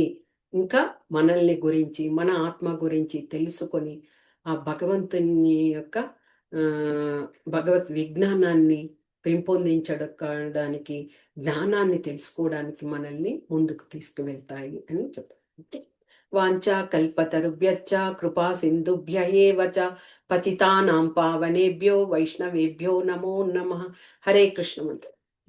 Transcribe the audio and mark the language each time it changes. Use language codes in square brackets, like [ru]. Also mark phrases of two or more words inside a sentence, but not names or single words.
[te] ఇంకా మనల్ని గురించి, మన ఆత్మ గురించి తెలుసుకొని, ఆ భగవంతుని యొక్క భగవత్ విజ్ఞానాన్ని పెంపొందించడానికి, జ్ఞానాన్ని తెలుసుకోవడానికి మనల్ని ముందుకు తీసుకువెళ్తాయి అని చెప్తారు. [sa] వాంఛా కల్పతరుభ్యశ్చ కృపా సింధుభ్య ఏవ చ పతితానాం పావనేభ్యో వైష్ణవేభ్యో నమో నమః. [te] హరే కృష్ణ మంత్ర.